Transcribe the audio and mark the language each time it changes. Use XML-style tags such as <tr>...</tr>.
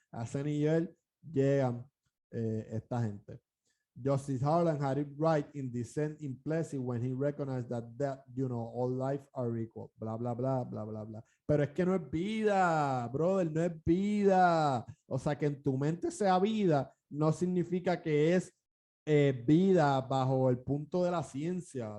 <es>A ese nivel llegan esta gente.</es> <en>Justice Harlan had it right in dissent in Plessy when he recognized that all life are equal, bla, bla, bla, bla, bla, bla.</en> <es>Pero es que no es vida, brother, no es vida. O sea, que en tu mente sea vida no significa que es vida bajo el punto de la ciencia.</es>